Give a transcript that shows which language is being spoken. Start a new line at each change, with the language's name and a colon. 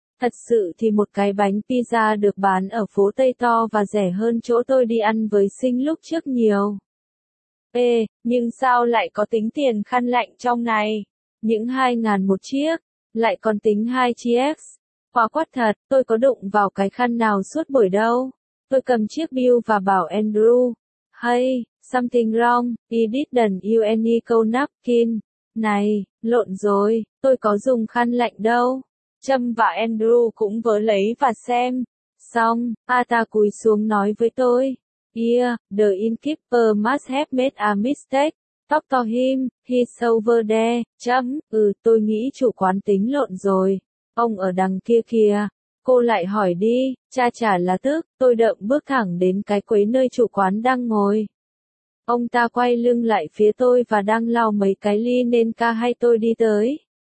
Vietnamese: Thật sự thì một cái bánh pizza được bán ở phố Tây to và rẻ hơn chỗ tôi đi ăn với sinh lúc trước nhiều. Ê, nhưng sao lại có tính tiền khăn lạnh trong này? Những 2.000 một chiếc, lại còn tính 2 chiếc. Quả quát thật, tôi có đụng vào cái khăn nào suốt buổi đâu. Tôi cầm chiếc bill và bảo Andrew.
English: Hey, something wrong, he didn't use any cold napkin.
Vietnamese: Này, lộn rồi, tôi có dùng khăn lạnh đâu. Trâm và Andrew cũng vớ lấy và xem. Xong, A ta cúi xuống nói với tôi.
English: Yeah, the innkeeper must have made a mistake. Talk to him, he's over there.
Vietnamese: Trâm, tôi nghĩ chủ quán tính lộn rồi. Ông ở đằng kia kìa. Cô lại hỏi đi, cha chả là tức. Tôi đợm bước thẳng đến cái quấy nơi chủ quán đang ngồi. Ông ta quay lưng lại phía tôi và đang lau mấy cái ly nên ca hay tôi đi tới.